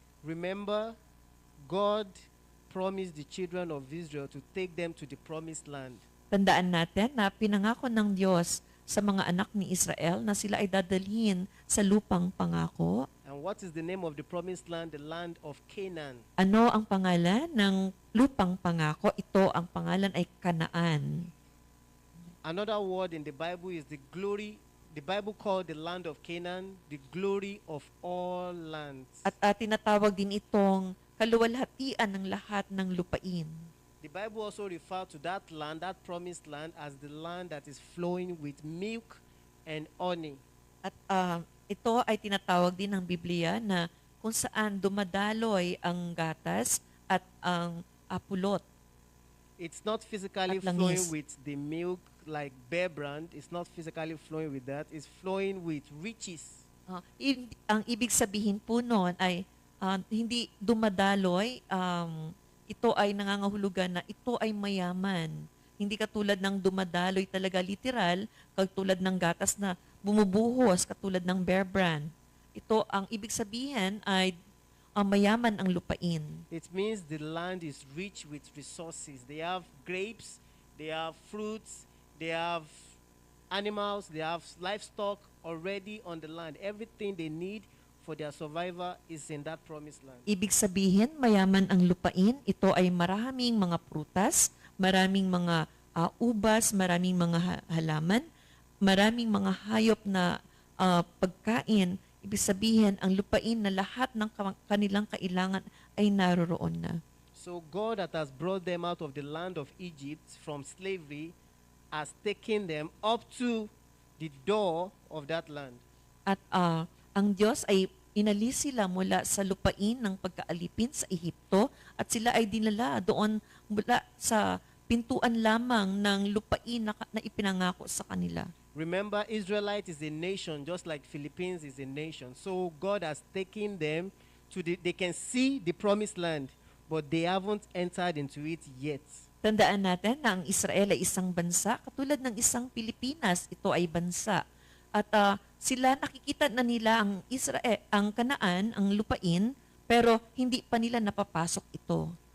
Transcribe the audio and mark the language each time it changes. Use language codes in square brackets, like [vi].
[en] Remember, God promised the children of Israel to take them to the promised land. [tl] Tandaan natin na pinangako ng Diyos sa mga anak ni Israel na sila ay dadalhin sa lupang pangako. [en] And what is the name of the promised land? The land of Canaan. [tl] Ano ang pangalan ng lupang pangako? Ito ang pangalan ay Kanaan. [en] Another word in the Bible is the glory. The Bible called the land of Canaan the glory of all lands. [tl] At tinatawag din itong kaluwalhatian ng lahat ng lupain. [en] The Bible also referred to that land, that promised land, as the land that is flowing with milk and honey. [tl] At ito ay tinatawag din ng Biblia na kung saan dumadaloy ang gatas at ang pulot. [en] It's not physically [tl] At langis. [en] flowing with the milk like Bear Brand. It's not physically flowing with that. It's flowing with riches. [tl] Ang ibig sabihin po noon ay hindi dumadaloy, ito ay nangangahulugan na ito ay mayaman. Hindi katulad ng dumadaloy talaga literal, katulad ng gatas na bumubuhos katulad ng Bear Brand. Ito ang ibig sabihin ay mayaman ang lupain. [en] It means the land is rich with resources. They have grapes, they have fruits, they have animals, they have livestock already on the land. Everything they need for their survival is in that promised land. [tl] Ibig sabihin, mayaman ang lupain. Ito ay maraming mga prutas, maraming mga ubas, maraming mga halaman, maraming mga hayop na pagkain. Ibig sabihin, ang lupain na lahat ng kanilang kailangan ay naroroon na. [en] So God that has brought them out of the land of Egypt from slavery has taken them up to the door of that land. [tl] At ang Diyos ay inalis sila mula sa lupain ng pagkaalipin sa Ehipto at sila ay dinala doon mula sa pintuan lamang ng lupain na ipinangako sa kanila. [en] Remember, Israelite is a nation just like Philippines is a nation. So God has taken them to they can see the promised land, but they haven't entered into it yet. [tl] Tandaan natin na ang Israel ay isang bansa katulad ng isang Pilipinas. Ito ay bansa. At Sila nakikita na nila ang Israel, ang Kanaan, ang lupain, pero hindi pa nila napapasok ito.